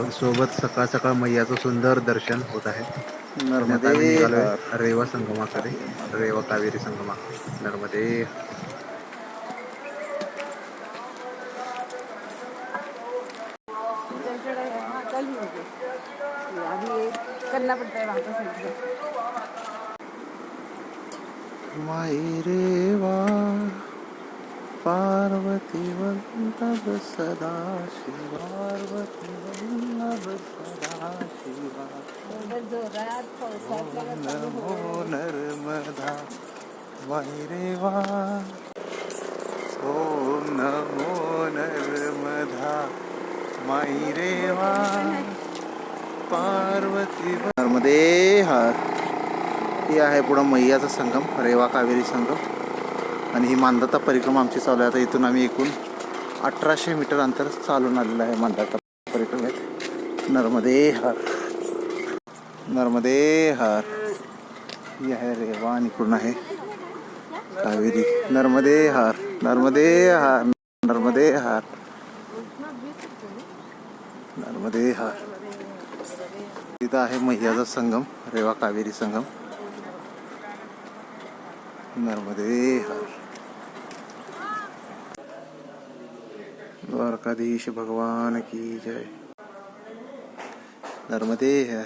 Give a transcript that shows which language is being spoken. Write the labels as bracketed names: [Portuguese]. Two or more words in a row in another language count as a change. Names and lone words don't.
[Marathi] सोबत सकाळ सकाळ मैयाचं सुंदर दर्शन होत आहे. आता आम्ही निघालोय रेवा संगमाकडे, रेवा कावेरी संगमा. नर्मदे. [Hindi] करना पड़ता है वहाँ पे. [Marathi] माई रेवा पार्वती वल्लभ सदा शिवा. पार्वती वल्लभ सदा शिवा. नमो नर्मदा माई रेवा. ओम नमो नर्मदा माई रेवा पार्वती. नर्मदे हर. ही आहे पुढं मैयाचा संगम, रेवा कावेरी संगम. आणि ही मांदाता परिक्रमा आमची चालू आहे. आता इथून आम्ही एकूण 1800 मीटर अंतर चालून आलेलं आहे मांदाता परिक्रमेत. नर्मदे हर. नर्मदे हर. ही आहे रेवा आणि इकडून आहे कावेरी. नर्मदे हर. नर्मदे हर. नर्मदे हर. नर्मदे हर. तिथं आहे मैयाचा संगम, रेवा कावेरी संगम. नर्मदे हर. [Hindi] द्वारकाधीश भगवान की जय. [Marathi] नर्मदे हर.